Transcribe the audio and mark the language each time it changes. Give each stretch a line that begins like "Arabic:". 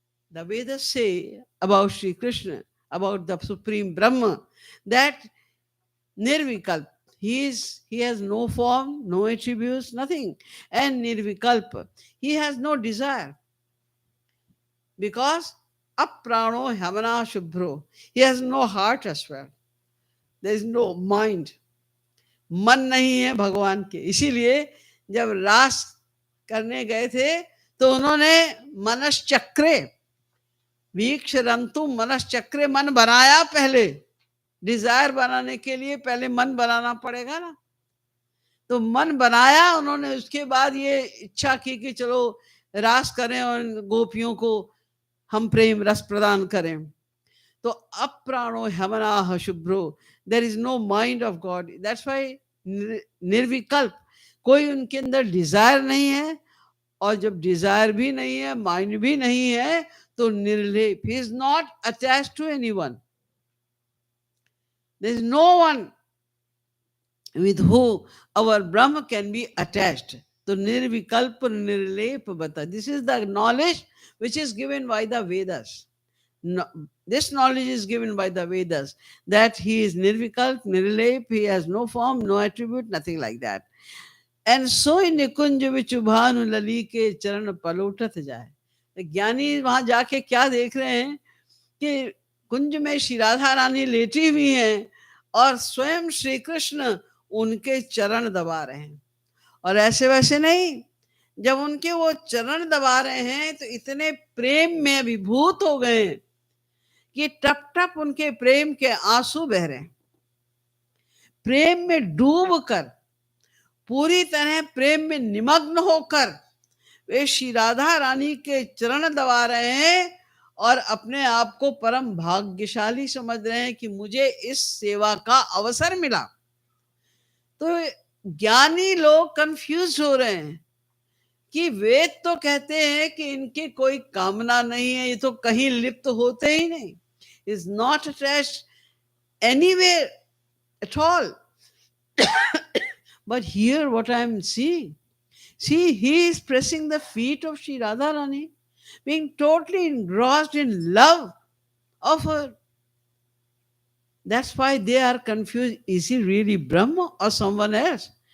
English: The Vedas say about Sri Krishna, about the Supreme Brahma, that Nirvikalp, he has no form, no attributes, nothing. And Nirvikalpa, he has no desire because
Sanskrit: Aprano Hamana Shubhro,
English: he has no heart as well. There is no mind.
Hindi: मन नहीं है भगवान के. इसीलिए जब रास करने गए थे तो उन्होंने मनश्चक्रे वीक्षरंतु मनश्चक्रे मन बनाया पहले. डिजायर बनाने के लिए पहले मन बनाना पड़ेगा ना. तो मन बनाया उन्होंने. उसके बाद ये इच्छा की कि चलो रास करें और गोपियों को हम प्रेम रस प्रदान करें.
English: तो
Sanskrit: अप्राणो हमनाह शुभ्रो.
English: There is no mind of God. That's why
Hindi: निर्विकल्प. कोई उनके अंदर डिजायर नहीं है. और जब डिजायर भी नहीं है, माइंड भी नहीं है, तो निर्लेप.
English: He is not attached to anyone. There is no one with who our Brahma can be attached. So nirvikalpa nirlepa bata. This is the knowledge which is given by the Vedas. No, this knowledge is given by the Vedas that he is nirvikalp, nirlep, he has no form, no attribute, nothing like that. And so in
Hindi: निकुंज विचुभानु लली के चरण पलोटत जाए. ज्ञानी वहां जाके क्या देख रहे हैं कि कुंज में श्री राधा रानी लेटी हुई हैं और स्वयं श्री कृष्ण उनके चरण दबा रहे हैं. और ऐसे वैसे नहीं. जब उनके वो चरण दबा रहे हैं तो इतने प्रेम में अभिभूत हो गए कि टप टप उनके प्रेम के आंसू बह रहे हैं. प्रेम में डूब कर, पूरी तरह प्रेम में निमग्न होकर वे श्री राधा रानी के चरण दबा रहे हैं और अपने आप को परम भाग्यशाली समझ रहे हैं कि मुझे इस सेवा का अवसर मिला. तो ज्ञानी लोग कंफ्यूज हो रहे हैं कि वेद तो कहते हैं कि इनकी कोई कामना नहीं है, ये तो कहीं लिप्त होते ही नहीं.
English: Is not attached anywhere at all. But here what I am seeing, see, he is pressing the feet of Sri Radharani, being totally engrossed in love of her. That's why they are confused. Is he really Brahma or someone else?